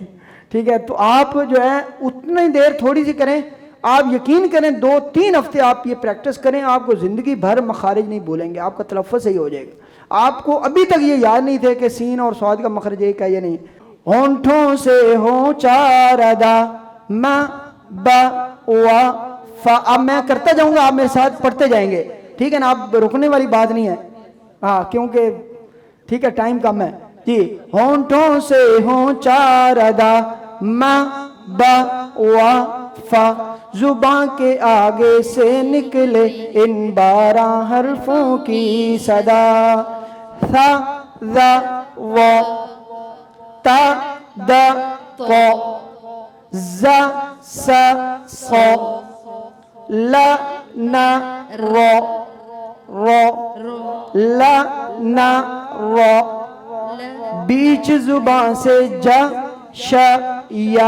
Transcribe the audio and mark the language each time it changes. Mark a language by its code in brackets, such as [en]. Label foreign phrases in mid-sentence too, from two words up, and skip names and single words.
[ur] ٹھیک ہے, تو آپ جو ہے اتنی دیر تھوڑی سی کریں. آپ یقین کریں 2-3 ہفتے آپ یہ پریکٹس کریں, آپ کو زندگی بھر مخارج نہیں بولیں گے, آپ کا تلفظ صحیح ہو جائے گا. آپ کو ابھی تک یہ یاد نہیں تھے کہ سین اور صاد کا مخرج ایک ہے یا نہیں. ہونٹوں سے ہوں 4 ادا, ما با وا فا. اب میں کرتا جاؤں گا, آپ میرے ساتھ پڑھتے جائیں گے. ٹھیک ہے نا, آپ رکنے والی بات نہیں ہے, ہاں کیونکہ ٹھیک ہے ٹائم کم ہے جی. ہونٹوں سے ہوں 4 ادا, ما با وا فا. زبان کے آگے سے نکلے ان 12 حرفوں کی صدا. تھا ذا وا تا دا قا زا سا صا لا نا را را لا نا را بیچ زبان سے جا شا یا.